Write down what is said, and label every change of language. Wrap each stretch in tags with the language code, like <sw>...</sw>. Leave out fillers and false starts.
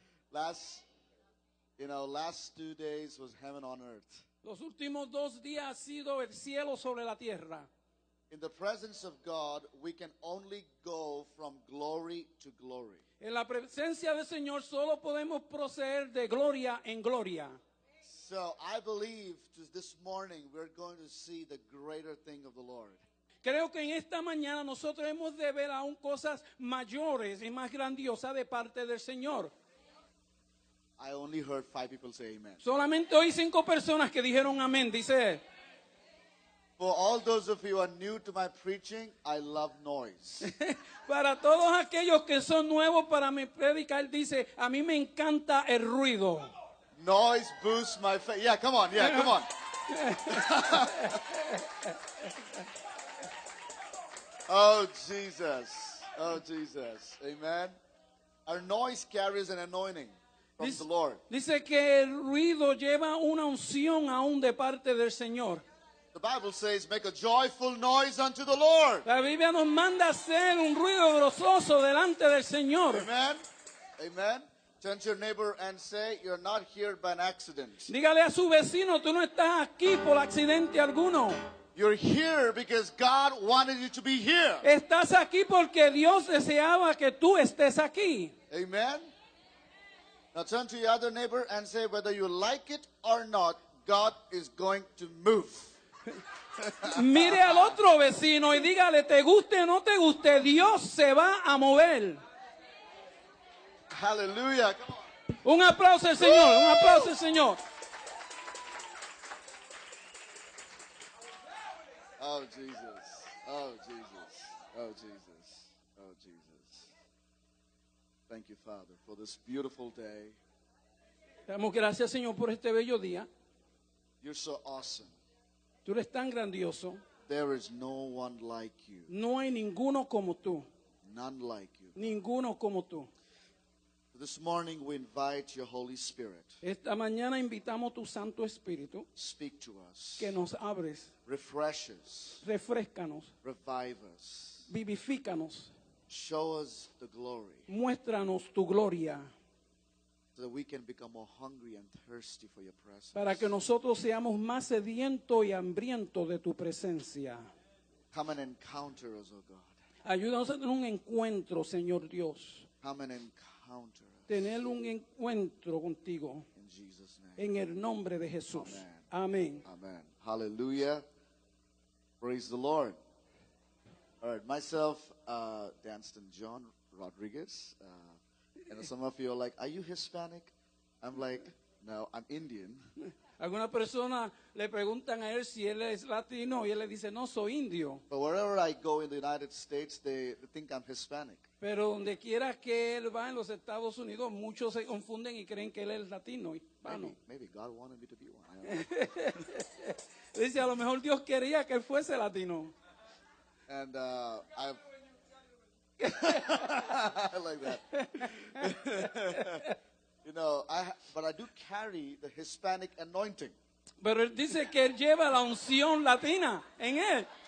<en>Last 2 days was heaven on earth.</en> <es>Los últimos 2 días ha sido el cielo sobre la tierra.</es> <en>In the presence of God, we can only go from glory to glory.</en> <es>En la presencia del Señor solo podemos proceder de gloria en gloria.</es> <en>So I believe this morning we're going to see the greater thing of the Lord.</en> <es>Creo que en esta mañana nosotros hemos de ver aún cosas mayores y más grandiosas de parte del Señor.</es> <en>I only heard 5 people say amen.</en> <es>Solamente oí 5 personas que dijeron amén, dice él.</es> <en>For all those of you who are new to my preaching, I love noise.</en> <es>Para todos aquellos que son nuevos para mi predicar, dice, a mí me encanta el ruido.</es> <en>Noise boosts my faith. Yeah, come on. Yeah, come on. Oh, Jesus. Oh, Jesus. Amen. Our noise carries an anointing from the Lord.</en> <es>Dice que el ruido lleva una unción aún de parte del Señor.</es> <en>The Bible says, make a joyful noise unto the Lord.</en> <es>La Biblia nos manda hacer un ruido gozoso delante del Señor.</es> <en>Amen. Amen. Turn to your neighbor and say, you're not here by an accident.</en> <es>Dígale a su vecino, tú no estás aquí por accidente alguno.</es> <en>You're here because God wanted you to be here.</en> <es>Estás aquí porque Dios deseaba que tú estés aquí.</es> <en>Amen. Now turn to your other neighbor and say, whether you like it or not, God is going to move.</en> <es>Mire al otro vecino y dígale, te guste o no te guste, Dios se va a mover.</es> <en>Hallelujah. Come on.</en> <es>Un aplauso al Señor, un aplauso al Señor.</es> <en>Oh, Jesus. Oh, Jesus. Oh, Jesus. Oh, Jesus. Thank you, Father, for this beautiful day.</en> <es>Damos gracias, Señor, por este bello día.</es> <en>You're so awesome.</en> <es>Tú eres tan grandioso.</es> <en>There is no one like you.</en> <es>No hay ninguno como tú.</es> <en>None like you.</en> <es>Ninguno como tú.</es> <en>This morning we invite your Holy Spirit.</en> <es>Esta mañana invitamos tu Santo Espíritu</es> <en>Speak to us.</en> <es>que nos abres,</es> <en>Refresh us.</en> <es>refrescanos,</es> <en>Revive us.</en> <es>vivifícanos,</es> <en>Show us the glory</en> <es>muéstranos tu gloria</es> <en>so that we can become more hungry and thirsty for your presence.</en> <es>para que nosotros seamos más sedientos y hambrientos de tu presencia.</es> <en>Come and encounter us, oh God.</en> <es>Ayúdanos a tener un encuentro, Señor Dios.</es> <en>Come and encounter us.</en> <es>Tener un encuentro contigo</es> <en>In Jesus' name.</en> <es>en el nombre de Jesús. Amén.</es> <en>Amen. Hallelujah. Praise the Lord. All right, myself, Danston John Rodriguez. And some of you are like, are you Hispanic? I'm like, no, I'm Indian.</en> <es>Algunas personas le preguntan a él si él es latino y él le dice, no, soy indio.</es> <en>But wherever I go in the United States, they think I'm Hispanic.</en> <es>Pero donde quiera que él va en los Estados Unidos, muchos se confunden y creen que él es latino, hispano.</es> <en>Maybe God wanted me to be one. I don't know.</en> <es>Dice, a lo mejor Dios quería que él fuese latino.</es> <en>And I like that. You know, but I do carry the Hispanic anointing.</en> <es>Pero él dice que él lleva la unción latina en él.</es>